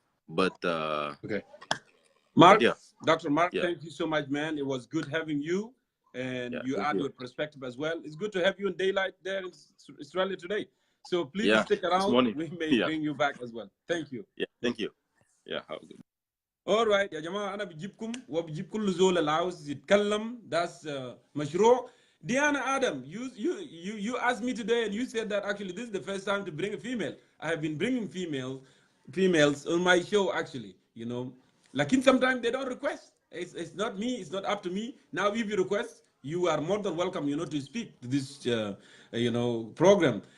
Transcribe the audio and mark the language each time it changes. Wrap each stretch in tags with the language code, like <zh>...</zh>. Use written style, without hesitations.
<en>But okay, Mark, yeah. Dr. Mark, thank you so much, man. It was good having you, and you add your perspective as well. It's good to have you in daylight there in Australia today. So please stick around. We may bring you back as well. Thank you. Yeah, thank you. Yeah, have a good. All right</en> <ar>يا جماعة أنا بجيبكم وبجيب كل زول اللي عاوز يتكلم.</ar> <en>That's مشروع. Diana Adam, you asked me today, and you said that actually this is the first time to bring a female. I have been bringing females on my show actually, Like sometimes they don't request. It's not me. It's not up to me. Now if you request, you are more than welcome, to speak to this, program.</en>